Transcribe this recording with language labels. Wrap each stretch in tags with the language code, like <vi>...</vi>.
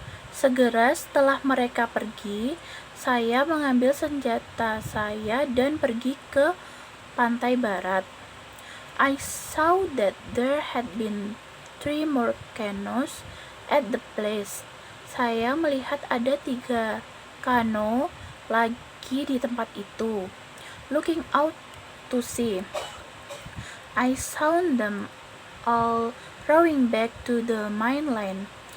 <id>Segera setelah mereka pergi, saya mengambil senjata saya dan pergi ke pantai barat.</id> <en>I saw that there had been 3 more canoes at the place.</en> <id>Saya melihat ada 3 kano lagi di tempat itu.</id> <en>Looking out to sea, I saw them all rowing back to the mainland.</en>